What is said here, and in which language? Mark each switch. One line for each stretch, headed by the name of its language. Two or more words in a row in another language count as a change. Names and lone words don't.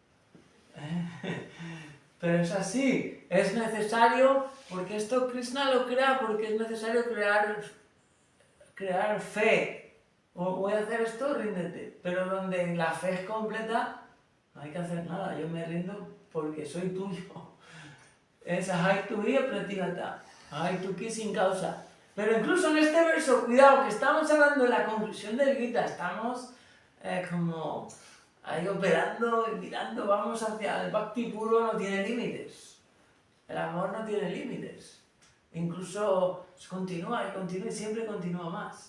Spanish: Pero es así, es necesario, porque esto Krishna lo crea, porque es necesario crear fe. O voy a hacer esto, ríndete. Pero donde la fe es completa, no hay que hacer nada, yo me rindo porque soy tuyo. Es
Sanskrit: ahai tuya pratigata, ahai tuki
Spanish: sin causa. Pero incluso en este verso, cuidado, que estamos hablando de la conclusión del Gita, estamos como ahí operando y mirando, vamos hacia el Bhakti puro, no tiene límites. El amor no tiene límites. Incluso continúa y siempre continúa más.